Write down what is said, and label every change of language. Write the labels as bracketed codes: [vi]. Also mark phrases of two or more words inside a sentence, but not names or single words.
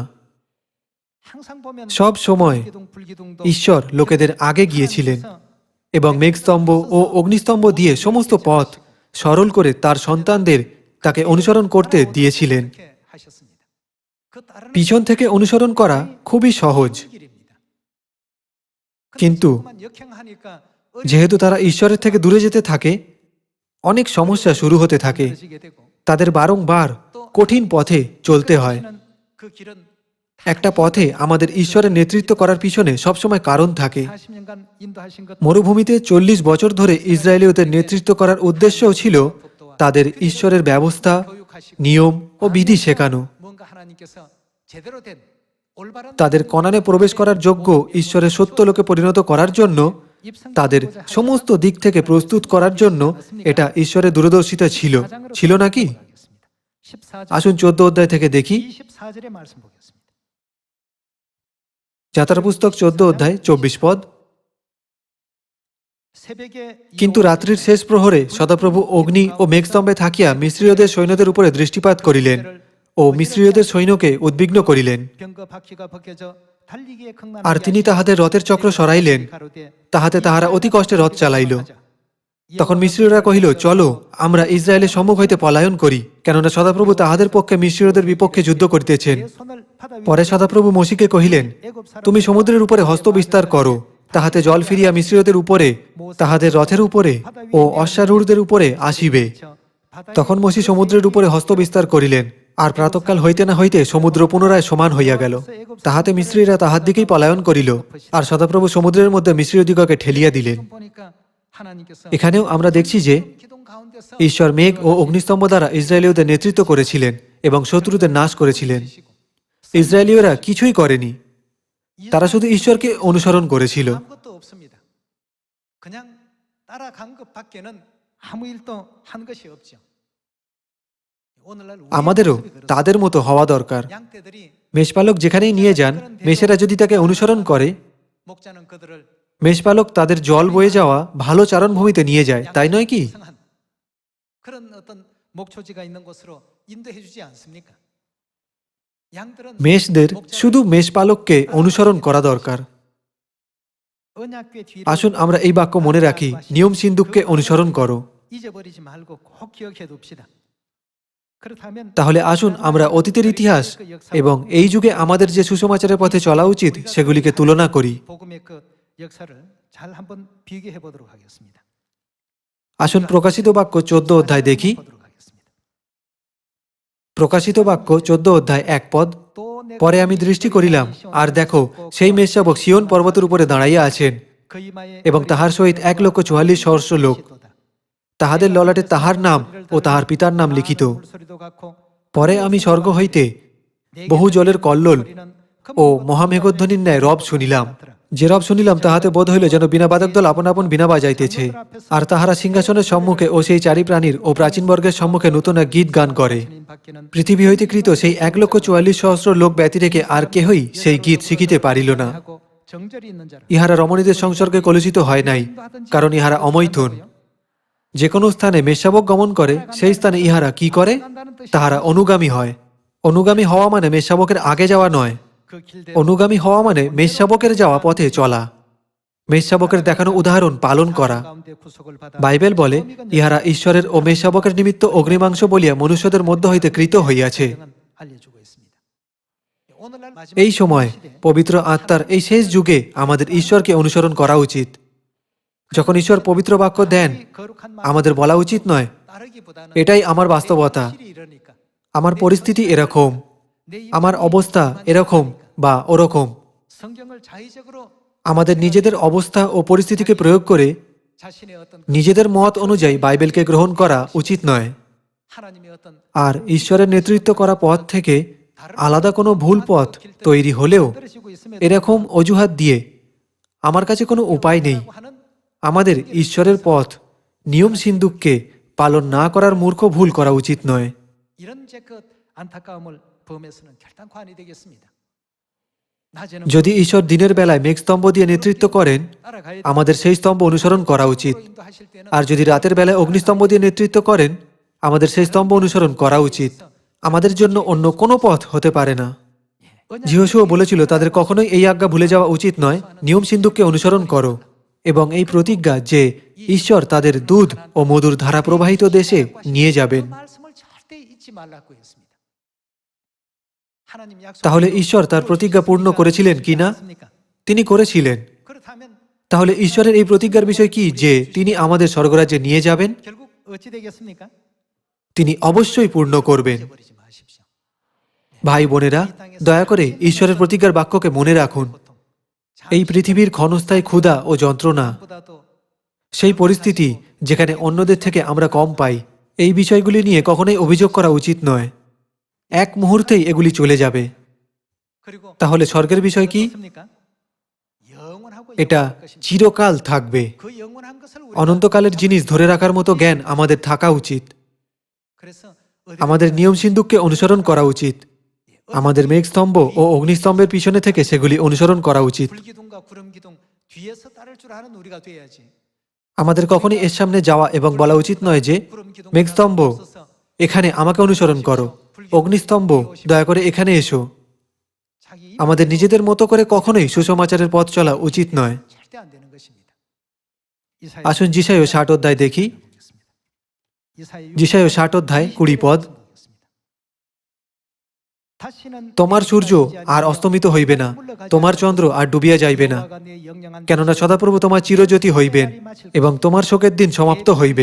[ko] 항상 보면 [bn] সব সময় [ko] 기둥 불기둥도 [bn] ঈশ্বর লোকেদের আগে গিয়েছিলেন এবং মেঘস্তম্ভ ও অগ্নিস্তম্ভ দিয়ে সমস্ত পথ সরল করে তার সন্তানদের তাকে অনুসরণ করতে দিয়েছিলেন। [ko] 이렇게 하셨습니다. 그 따르는 [bn] পিছন থেকে অনুসরণ করা খুবই সহজ, [ko] 길입니다. [bn] কিন্তু [ko] 그만 역행하니까 [bn] যেহেতু তারা ঈশ্বরের থেকে দূরে যেতে থাকে, অনেক সমস্যা শুরু হতে থাকে। [ko] 어려지게 되고 [bn] তাদের বারংবার কঠিন পথে চলতে হয়। [ko] 그 길은 [bn] একটা পথে আমাদের ঈশ্বরের নেতৃত্ব করার পিছনে সবসময় কারণ থাকে। [ko] 40년간 인도하신 것 [bn] মরুভূমিতে 40 বছর ধরে ইসরায়েলীয়দের নেতৃত্ব করার উদ্দেশ্যও ছিল তাদের ঈশ্বরের ব্যবস্থা, নিয়ম ও বিধি শেখানো। [ko] 뭔가 하나님께서 제대로 된 올바른 [bn] তাদের কনানে প্রবেশ করার যোগ্য ঈশ্বরের সত্য লোকে পরিণত করার জন্য, তাদের সমস্ত দিক থেকে প্রস্তুত করার জন্য এটা ঈশ্বরের দূরদর্শিতা ছিল, ছিল নাকি? [ko] 14절 [bn] আসুন 14 অধ্যায় থেকে দেখি। [ko] 24절의 말씀 보겠습니다. [bn] যাত্রা পুস্তক 14 অধ্যায় 24 পদ। [ko] 새벽에 [bn] কিন্তু রাত্রির শেষ প্রহরে সদাপ্রভু অগ্নি ও মেঘস্তম্ভে থাকিয়া মিস্রীয়দের সৈন্যদের উপরে দৃষ্টিপাত করিলেন ও মিস্রীয়দের সৈন্যকে উদ্বিগ্ন করিলেন। [ko] 병거 바퀴가 벗겨져 달리기에 극난하게 [bn] আর তিনি তাহাদের রথের চক্র সরাইলেন, [ko] 가로되 [bn] তাহাতে তাহারা অতি কষ্টে রথ চালাইল। তখন মিস্রীয়রা কহিল, চলো আমরা ইসরায়েলের সম্মুখ হইতে পলায়ন করি, কেননা সদাপ্রভু তাহাদের পক্ষে মিস্রীয়দের বিপক্ষে যুদ্ধ করিতেছেন। [ko] 내 손을 바다 위에 [bn] পরে সদাপ্রভু মোশিকে কহিলেন, তুমি সমুদ্রের উপরে হস্ত বিস্তার করো, তাহাতে জল ফিরিয়া মিস্রীয়দের উপরে, তাহাদের রথের উপরে ও অশ্বারূঢ়দের উপরে আসিবে। [ko] 바다에 [bn] তখন মোশি সমুদ্রের উপরে হস্ত বিস্তার করিলেন, আর প্রাতঃকাল হইতে না হইতে সমুদ্র পুনরায় সমান হইয়া গেল। তাহাতে মিস্রীরা তাহার দিকেই পলায়ন করিল, আর সদাপ্রভু সমুদ্রের মধ্যে মিস্রীয়দিগকে ঠেলিয়া দিলেন। [ko] 보니까 하나님께서 [bn] এখানেও আমরা দেখছি যে [ko] 기둥 가운데서 [bn] ঈশ্বর মেঘ ও অগ্নিস্তম্ভ দ্বারা ইসরায়েলীয়দের নেতৃত্ব করেছিলেন এবং শত্রুদের নাশ করেছিলেন। ইসরায়েলীয়রা কিছুই করেনি, তারা শুধু ঈশ্বরকে অনুসরণ করেছিল। [ko] 아무것도 없습니다. 그냥 따라간 것밖에는 아무 일도 한 것이 없죠. 오늘날 우리의 [bn] আমাদেরও [ko] 모습이 그렇습니다. [bn] তাদের মতো হওয়া দরকার। [ko] 양떼들이 [bn] মেষপালক যেখানেই নিয়ে যান, মেষেরা যদি তাকে অনুসরণ করে, [ko] 목자는 그들을 [bn] মেষপালক তাদের জল বয়ে যাওয়া ভালো চারণভূমিতে নিয়ে যায়, তাই নয় কি? [ko] 성한 그런 어떤 목초지가 있는 곳으로 인도해 주지 않습니까? 양들은 [bn] মেষদের শুধু মেষপালককে অনুসরণ করা দরকার। [ko] 언약궤 뒤로 [bn] আসুন আমরা এই বাক্য মনে রাখি, নিয়ম সিন্ধুককে অনুসরণ করো। [ko] 잊어버리지 말고 꼭 기억해 둡시다. 그렇다면 [bn] তাহলে আসুন আমরা অতীতের ইতিহাস এবং এই যুগে আমাদের যে সুসমাচারের পথে চলা উচিত সেগুলিকে তুলনা করি। [ko] 복음의 그 역사를 잘 한번 비교해 보도록 하겠습니다. [bn] আসুন প্রকাশিত বাক্য 14 অধ্যায় দেখি। [ko] 보도록 하겠습니다. [bn] প্রকাশিত বাক্য 14 অধ্যায় 1 পদ। [ko] 또 내가 [bn] পরে আমি দৃষ্টি করিলাম, আর দেখো সেই মেষশাবক সিয়ন পর্বতের উপরে দাঁড়াইয়া আছেন [ko] 그 이마에 [bn] এবং তাহার সহিত 1,44,000 সহস্র লোক, তাহাদের ললাটে তাহার নাম ও তাহার পিতার নাম লিখিত। [ko] 물소리도 같고 [bn] পরে আমি স্বর্গ হইতে বহু জলের কল্লোল ও মহামেঘধ্বনির ন্যায় রব শুনিলাম। যে রব শুনিলাম তাহাতে বোধ হইল যেন বিনা বাদক দল আপন আপন বিনা বাজাইতেছে, আর তাহারা সিংহাসনের সম্মুখে ও সেই চারি প্রাণীর ও প্রাচীন বর্গের সম্মুখে নূতন এক গীত গান করে। [ko] 주님 밖에는 [bn] পৃথিবী হইতে কৃত সেই 1,44,000 লোক ব্যতি রেখে আর কেহই সেই গীত শিখিতে পারিল না। [ko] 하고 정절이 있는 자라. [bn] ইহারা রমণীদের সংসর্গে কলুষিত হয় নাই, কারণ ইহারা অমৈথুন। যে কোনো স্থানে মেষশাবক গমন করে, সেই স্থানে ইহারা কি করে? তাহারা অনুগামী হয়। অনুগামী হওয়া মানে মেষশাবকের আগে যাওয়া নয়, [ko] 그 길대 [bn] অনুগামী হওয়া মানে মেষশাবকের যাওয়া পথে চলা, মেষশাবকের দেখানো উদাহরণ পালন করা। [ko] 가운데 구속을 받아 [bn] বাইবেল বলে ইহারা ঈশ্বরের ও মেষশাবকের নিমিত্ত অগ্নিমাংস বলিয়া মনুষ্যদের মধ্য হইতে কৃত হইয়াছে। [ko] 명은 알려주고 있습니다. 오늘날 마지막 [bn] এই সময় পবিত্র আত্মার এই শেষ যুগে আমাদের ঈশ্বরকে অনুসরণ করা উচিত। যখন ঈশ্বর পবিত্র বাক্য দেন, [ko] 거룩한 말 [bn] আমাদের বলা উচিত নয় [ko] 따르기보다는 [bn] এটাই আমার বাস্তবতা, [ko] 실이 이러니까 [bn] আমার পরিস্থিতি এরকম, [ko] 내 [bn] আমার [ko] 입장이 [bn] অবস্থা [ko] 만만치 [bn] এরকম [ko] 않으니까 [bn] বা ওরকম, [ko] 성경을 자의적으로 [bn] আমাদের নিজেদের অবস্থা ও পরিস্থিতিকে প্রয়োগ করে [ko] 자신의 어떤 [bn] নিজেদের মত অনুযায়ী বাইবেলকে গ্রহণ করা উচিত নয়। [ko] 하나님의 어떤 [bn] আর ঈশ্বরের নেতৃত্ব করা পথ থেকে আলাদা কোনো ভুল পথ তৈরি হলেও [ko] 떨어지고 있음에도 [bn] এরকম অজুহাত দিয়ে আমার কাছে কোনো উপায় নেই। [ko] 하는 [bn] আমাদের ঈশ্বরের পথ নিয়ম সিন্ধুককে পালন না করার মূর্খ ভুল করা উচিত নয়। [ko] 이런 제것 안타까움을 범해서는 결단코 아니 되겠습니다. 낮에는 [bn] যদি ঈশ্বর দিনের বেলায় মেঘস্তম্ভ দিয়ে নেতৃত্ব করেন, [ko] 따라가야 [bn] আমাদের সেই স্তম্ভ অনুসরণ করা উচিত। [ko] 인도하실 때는 [bn] আর যদি রাতের বেলায় অগ্নিস্তম্ভ দিয়ে নেতৃত্ব করেন, আমাদের সেই স্তম্ভ অনুসরণ করা উচিত। আমাদের জন্য অন্য কোনো পথ হতে পারে না। যিহোশুয়া বলেছিল তাদের কখনোই এই আজ্ঞা ভুলে যাওয়া উচিত নয়, নিয়ম সিন্ধুককে অনুসরণ করো। এবং এই প্রতিজ্ঞা যে ঈশ্বর তাদের দুধ ও মধুর ধারা প্রবাহিত দেশে নিয়ে যাবেন। [ko] 그 말씀을 절대 잊지 말라고 했습니다. 하나님 약속 [bn] তাহলে ঈশ্বর তার প্রতিজ্ঞা পূর্ণ করেছিলেন কিনা? তিনি করেছিলেন। [ko] 그렇다면 [bn] তাহলে ঈশ্বরের এই প্রতিজ্ঞার বিষয় কি যে তিনি আমাদের স্বর্গরাজ্যে নিয়ে যাবেন? [ko] 결국 어찌 되겠습니까? [bn] তিনি অবশ্যই পূর্ণ করবেন। [ko] 잊어버리지 마십시오. [bn] ভাই বোনেরা, দয়া করে ঈশ্বরের প্রতিজ্ঞার বাক্যকে মনে রাখুন। এই পৃথিবীর ক্ষণস্থায়ী ক্ষুধা ও যন্ত্রণা, [ko] 보다도 [bn] সেই পরিস্থিতি যেখানে অন্যদের থেকে আমরা কম পাই, এই বিষয়গুলি নিয়ে কখনোই অভিযোগ করা উচিত নয়। এক মুহূর্তেই এগুলি চলে যাবে। [ko] 그리고 [bn] তাহলে স্বর্গের বিষয় কি? [ko] 어떻습니까? 영원하고 [bn] এটা [ko] 영원할 것입니다. [bn] চিরকাল থাকবে। [ko] 그 영원한 것을 우리가 [bn] অনন্তকালের জিনিস ধরে রাখার মতো জ্ঞান আমাদের থাকা উচিত। [ko] 그래서 [bn] আমাদের নিয়ম সিন্ধুককে অনুসরণ করা উচিত। আমাদের মেঘস্তম্ভ ও অগ্নিস্তম্ভের পিছনে থেকে সেগুলি অনুসরণ করা উচিত। [ko] 불기둥과 구름기둥 뒤에서 따를 줄 아는 우리가 돼야지. [bn] আমাদের কখনই এর সামনে যাওয়া এবং বলা উচিত নয় যে মেঘস্তম্ভ এখানে আমাকে অনুসরণ করো, অগ্নিস্তম্ভ দয়া করে এখানে এসো। [ko] 자기 [bn] আমাদের নিজেদের মতো করে কখনোই সুসমাচারের পথ চলা উচিত নয়। [ko] 절대 안 되는 것입니다. [bn] আসুন যিশায় 60 অধ্যায় দেখি। যিশায় 60 অধ্যায় 20 পদ। তোমার সূর্য আর অস্তমিত হইবে না, তোমার চন্দ্র আর ডুবিয়া যাইবে না, কেননা সদাপ্রভু তোমার চিরজ্যোতি হইবেন এবং তোমার শোকের দিন সমাপ্ত হইবে।